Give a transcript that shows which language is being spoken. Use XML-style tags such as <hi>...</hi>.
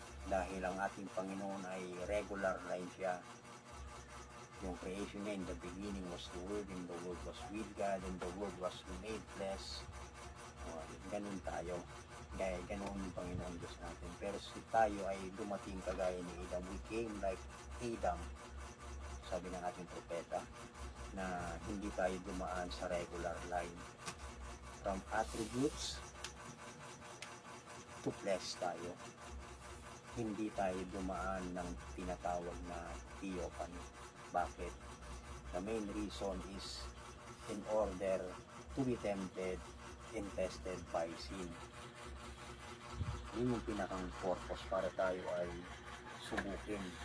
<tl>Dahil ang ating Panginoon ay regular line siya. Yung creation niya,</tl> <en>in the beginning was the Word, and the Word was with God, and the Word was made flesh.</en> <tl>Ganun tayo. Gaya, ganun yung Panginoon Diyos natin. Pero tayo ay dumating kagaya ni Adam.</tl> <en>We came like Adam,</en> <tl>sabi ng ating propeta, na hindi tayo dumaan sa regular line.</tl> <en>From attributes to flesh tayo.</en> <tl>Hindi tayo dumaan ng tinatawag na theophany. Bakit?</tl> <en>The main reason is in order to be tempted and tested by sin.</en> <tl>Yun yung pinakang purpose para tayo ay subukin.</tl>